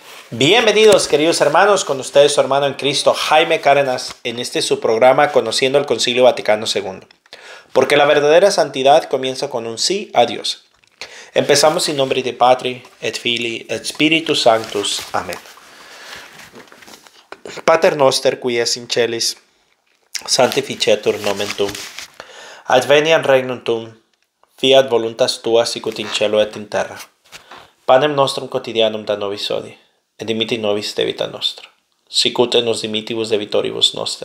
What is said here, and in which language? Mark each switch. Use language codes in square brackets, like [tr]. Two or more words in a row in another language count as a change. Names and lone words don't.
[es] Bienvenidos, queridos hermanos, con ustedes su hermano en Cristo, Jaime Cárdenas, en este su programa Conociendo el Concilio Vaticano II. Porque la verdadera santidad comienza con un sí a Dios. [la] Empezamos in nombre de Patri, et Filii, et Spiritus Sanctus. Amén. Pater noster, qui es in celis, sanctificetur nomen tuum. Adveniat regnum tuum, fiat voluntas tua sicut in cielo et in terra. Panem nostrum quotidianum da nobis hodie, et dimitti nobis debita nostra, sicut nos dimittivus debitoribus noster.